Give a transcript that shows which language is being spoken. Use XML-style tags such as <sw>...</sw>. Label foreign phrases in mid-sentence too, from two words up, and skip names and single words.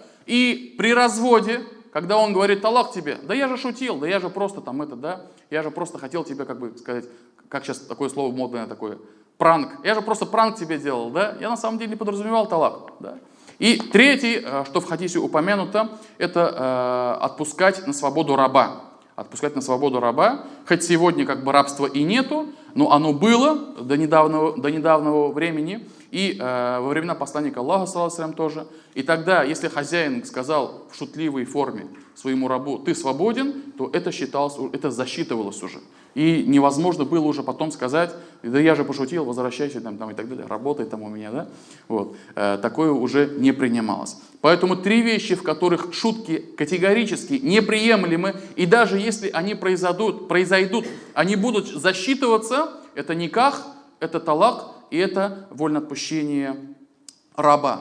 <ru>И при разводе, когда он говорит талак тебе, да я же шутил, да я же просто там это, да, я же просто хотел тебе, как бы сказать, как сейчас такое слово модное такое, пранк, я же просто пранк тебе делал, да, я на самом деле не подразумевал талак, да. И третий, что в хадисе упомянуто, это отпускать на свободу раба. Отпускать на свободу раба, хоть сегодня как бы рабства и нету, но оно было до недавнего времени, и во времена посланника Аллаха,</ru> <ar>صلى الله عليه وسلم,</ar> <ru>тоже. И тогда, если хозяин сказал в шутливой форме своему рабу: ты свободен, то это считалось, это засчитывалось уже. И невозможно было уже потом сказать: да я же пошутил, возвращайся там и так далее, работай там у меня, да? Вот. Такое уже не принималось. Поэтому три вещи, в которых шутки категорически неприемлемы, и даже если они произойдут, они будут засчитываться, это никах, это талак, и это вольноотпущение раба.</ru>